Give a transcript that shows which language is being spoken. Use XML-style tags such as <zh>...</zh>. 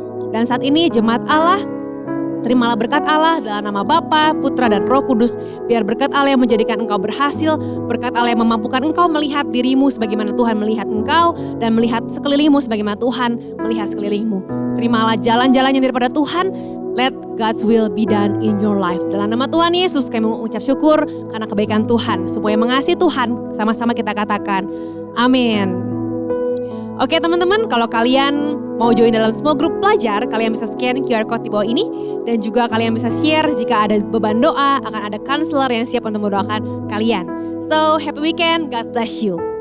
<id>Dan saat ini jemaat Allah, terimalah berkat Allah dalam nama Bapa, Putra dan Roh Kudus. Biar berkat Allah yang menjadikan engkau berhasil, berkat Allah yang memampukan engkau melihat dirimu sebagaimana Tuhan melihat engkau, dan melihat sekelilingmu sebagaimana Tuhan melihat sekelilingmu. Terimalah jalan-jalan yang daripada Tuhan.</id> <en>Let God's will be done in your life.</en> <id>Dalam nama Tuhan Yesus kami mengucap syukur karena kebaikan Tuhan. Semua yang mengasihi Tuhan, sama-sama kita katakan amin. Oke teman-teman, kalau kalian mau join dalam small group pelajar, kalian bisa scan QR code di bawah ini. Dan juga kalian bisa share jika ada beban doa, akan ada counselor yang siap untuk mendoakan kalian.</id> <en>So happy weekend, God bless you.</en>